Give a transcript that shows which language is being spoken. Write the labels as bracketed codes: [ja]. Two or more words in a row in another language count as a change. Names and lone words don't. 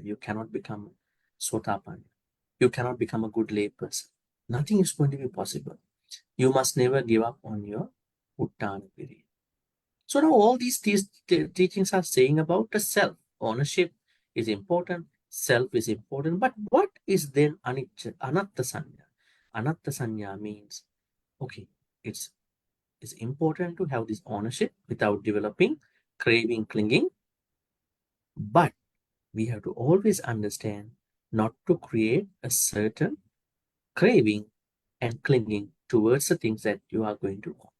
[en] You cannot become sotapanna. You cannot become a good lay person. Nothing is going to be possible. You must never give up on your [pi] uttana virya. [en] So now all these teachings are saying about the self. Ownership is important, self is important. But what is then [pi] anatta sanya? Anatta sanya [en] means, okay, it's important to have this ownership without developing craving, clinging. But we have to always understand not to create a certain craving and clinging towards the things that you are going to own.